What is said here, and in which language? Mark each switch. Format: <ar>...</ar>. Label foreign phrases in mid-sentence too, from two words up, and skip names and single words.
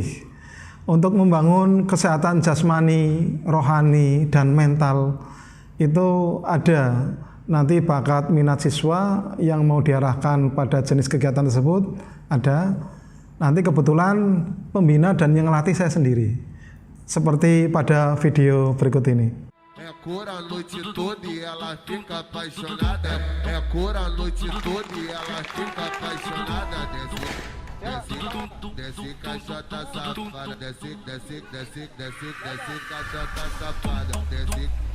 <id>Untuk membangun kesehatan jasmani, rohani, dan mental, itu ada nanti bakat minat siswa yang mau diarahkan pada jenis kegiatan tersebut, ada. Nanti kebetulan pembina dan yang ngelatih saya sendiri, seperti pada video berikut ini.</id> <pt>É cor a noite toda e ela fica apaixonada. É cor a noite toda e ela fica apaixonada. Desce caixota safada. Desce caixota safada.</pt>